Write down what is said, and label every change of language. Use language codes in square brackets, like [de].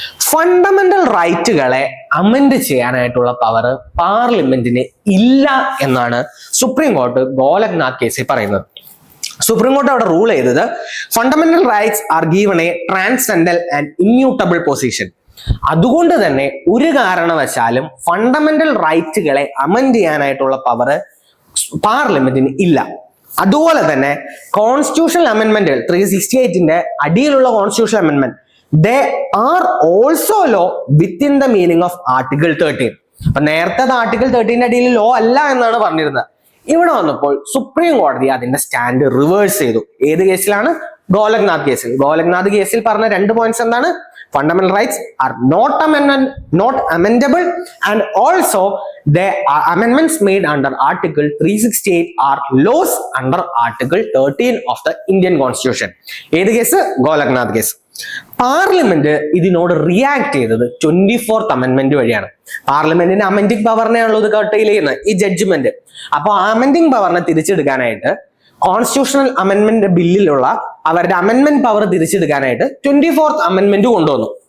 [ml] Fundamental റൈറ്റുകളെ amend ചെയ്യാനായിട്ടുള്ള power പാർലമെന്റിന് ഇല്ല എന്നാണ് സുപ്രീം കോടതി ഗോലക്നാഥ് കേസിൽ പറയുന്നത്. സുപ്രീം കോടതി അവിടെ റൂൾ ചെയ്തത് [en] Fundamental rights are given a transcendental and immutable position. [ml] അതുകൊണ്ട് തന്നെ ഒരു കാരണവശാലും ഫണ്ടമെന്റൽ റൈറ്റുകളെ അമെൻഡ് ചെയ്യാനായിട്ടുള്ള പവർ പാർലമെന്റിന് ഇല്ല. അതുപോലെ തന്നെ കോൺസ്റ്റിറ്റ്യൂഷണൽ അമെൻമെന്റുകൾ 368 അടിയിലുള്ള constitutional അമെൻമെന്റ് [en] they are also law within the meaning of article 13. [ml] അപ്പൊ നേരത്തെ ആർട്ടിക്കിൾ 13 അടിയിൽ ലോ അല്ല എന്നാണ് പറഞ്ഞിരുന്നത്. ഇവിടെ വന്നപ്പോൾ സുപ്രീം കോടതി അതിന്റെ സ്റ്റാൻഡ് റിവേഴ്സ് ചെയ്തു. ഏത് കേസിലാണ്? ഗോലക്നാഥ് കേസിൽ. ഗോലക്നാഥ് കേസിൽ പറഞ്ഞ 2 പോയിന്റ്സ് എന്താണ്? [en] Fundamental rights are not amendable and also the amendments made under article 368 are laws under article 13 of the Indian Constitution. [ml] ഏത് കേസ്? ഗോലക്നാഥ് കേസ്. പാർലമെന്റ് ഇതിനോട് റിയാക്ട് ചെയ്തത് 24th അമെൻമെന്റ് വഴിയാണ്. പാർലമെന്റിന്റെ അമെൻഡിങ് പവറിനെയാണല്ലോ ഇത് കട്ടയിൽ ചെയ്യുന്നത്, ഈ ജഡ്ജ്മെന്റ്. അപ്പൊ അമെൻഡിങ് പവറിനെ തിരിച്ചെടുക്കാനായിട്ട് കോൺസ്റ്റിറ്റ്യൂഷണൽ അമെൻമെന്റ് ബില്ലിലുള്ള അവരുടെ അമെൻമെന്റ് പവർ തിരിച്ചെടുക്കാനായിട്ട് 24th അമെൻമെന്റ് കൊണ്ടുവന്നു.